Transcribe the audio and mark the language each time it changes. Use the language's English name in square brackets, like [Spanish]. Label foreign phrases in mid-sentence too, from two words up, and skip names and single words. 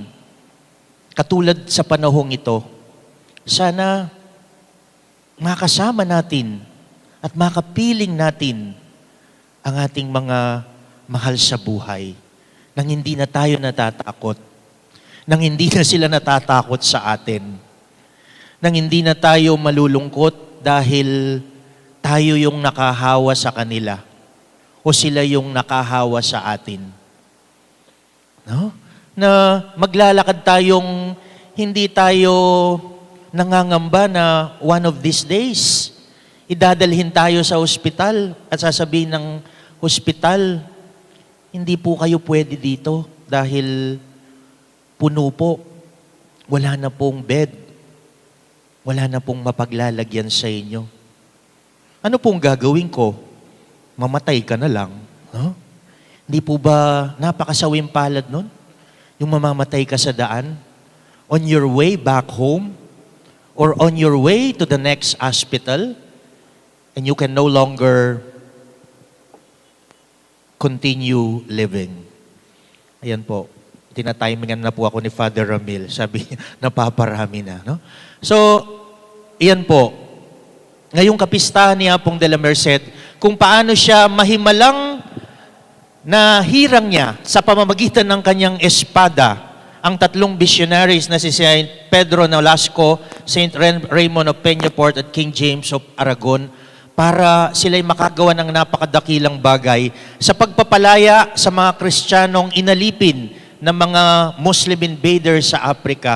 [Filipino] Katulad sa panahong ito, sana makasama natin at makapiling natin ang ating mga mahal sa buhay nang hindi na tayo natatakot, nang hindi na sila natatakot sa atin, nang hindi na tayo malulungkot dahil tayo yung nakahawa sa kanila o sila yung nakahawa sa atin. No? Na maglalakad tayong hindi tayo nangangamba na [English] one of these days, [Filipino] idadalhin tayo sa ospital at sasabihin ng ospital, hindi po kayo pwede dito dahil puno po. Wala na pong bed. Wala na pong mapaglalagyan sa inyo. Ano pong gagawin ko? Mamatay ka na lang. No? Hindi po ba napakasawing palad nun? Yung mamamatay ka sa daan? [English] On your way back home? Or on your way to the next hospital? And you can no longer continue living. [Filipino] Ayan po. Tinatimingan na po ako ni Father Ramil. Sabi, napaparami na. No? So, iyan po. Ngayong kapistahan ni Apong de la Merced, kung paano siya mahimalang na hirang niya sa pamamagitan ng kanyang espada, ang tatlong missionaries na si Saint Pedro Nolasco, Saint Raymond of Peñafort at King James of Aragon, para sila'y makagawa ng napakadakilang bagay sa pagpapalaya sa mga Kristiyanong inalipin ng mga [English] Muslim invaders [Filipino] sa Africa.